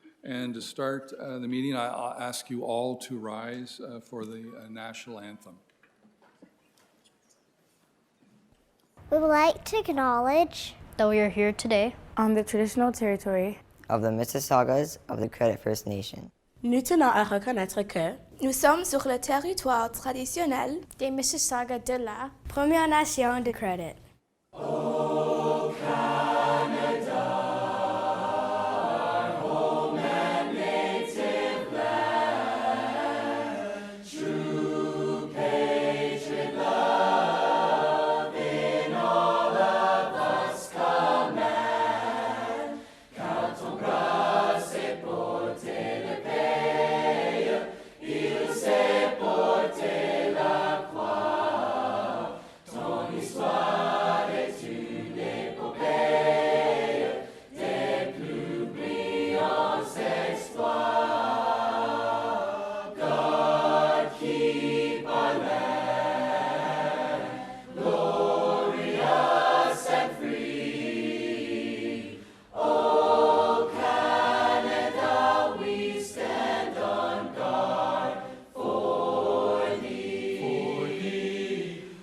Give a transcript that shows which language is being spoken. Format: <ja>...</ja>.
<en>And to start the meeting, I'll ask you all to rise for the national anthem. We would like to acknowledge that we are here today on the traditional territory of the Mississaugas of the Credit First Nation.</en> <fr>Nous tenons à reconnaître que nous sommes sur le territoire traditionnel des Mississaugas de la Première Nation de Credit.</fr> <en>Oh, Canada, our home and native land, true patriot love in all of us command.</en> <fr>Quand on grâce est porté le pays, il s'est porté la croix. Ton histoire est une épopée des plus brillants exploits.</fr> <en>God keep our land glorious and free. Oh, Canada, we stand on guard for thee.</en>